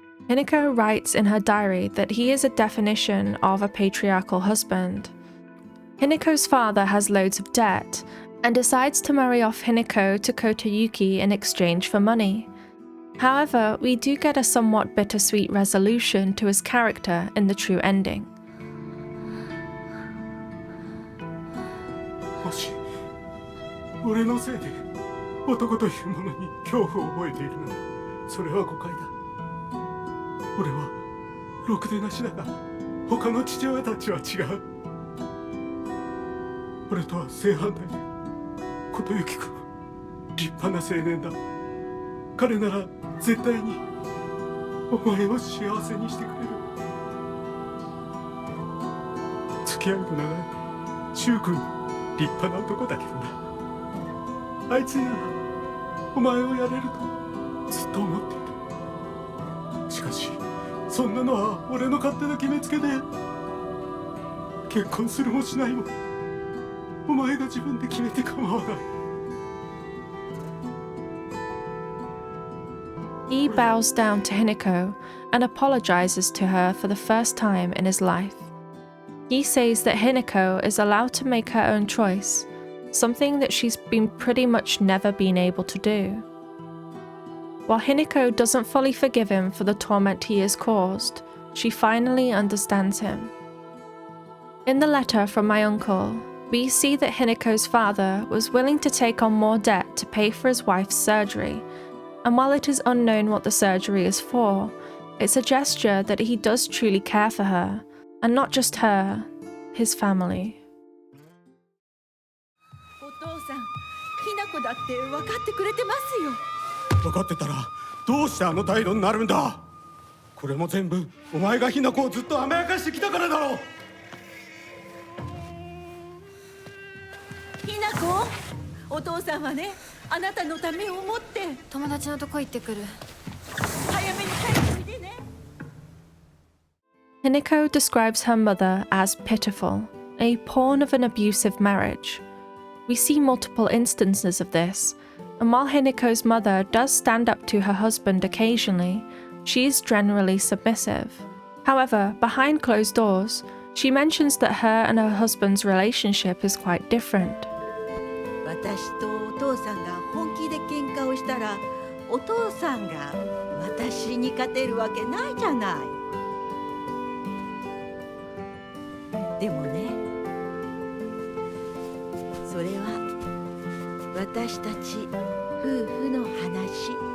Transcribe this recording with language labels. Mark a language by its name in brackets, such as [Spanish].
[English] Hinako writes in her diary that he is a definition of a patriarchal husband. Hinako's father has loads of debt, and decides to marry off Hinako to Kotayuki in exchange for money. However, we do get a somewhat bittersweet resolution to his character in the true ending. [Japanese] もし俺のせいで男というものに恐怖を覚えているならそれは誤解だ。俺はろくでなしだが他の父親たちは違う。俺とは正反対で琴行君は立派な青年だ。彼なら絶対にお前を幸せにしてくれる。付き合いの長い柊君立派な男だけどな。あいつにならお前をやれるとずっと思っている。しかしそんなのは俺の勝手な決めつけで結婚するもしないもお前が自分で決めて構わない。 [English] He bows down to Hinako and apologizes to her for the first time in his life. He says that Hinako is allowed to make her own choice, something that she's been pretty much never been able to do. While Hinako doesn't fully forgive him for the torment he has caused, she finally understands him. In the letter from my uncle, we see that Hinako's father was willing to take on more debt to pay for his wife's surgery, and while it is unknown what the surgery is for, it's a gesture that he does truly care for her, and not just her, his family. [Japanese] お父さん、ひなこだって分かってくれてますよ。分かってたらどうしてあの態度になるんだ。これも全部お前がひなこをずっと甘やかしてきたからだろう。ひなこ、お父さんはね、あなたのためを思って。友達のとこ行ってくる。早めに帰っておいでね。 [English] Hinako describes her mother as pitiful, a pawn of an abusive marriage. We see multiple instances of this, and while Hinako's mother does stand up to her husband occasionally, she is generally submissive. However, behind closed doors, she mentions that her and her husband's relationship is quite different. [Japanese] 私とお父さんが本気で喧嘩をしたら、お父さんが私に勝てるわけないじゃない。でもね、それは私たち夫婦の話。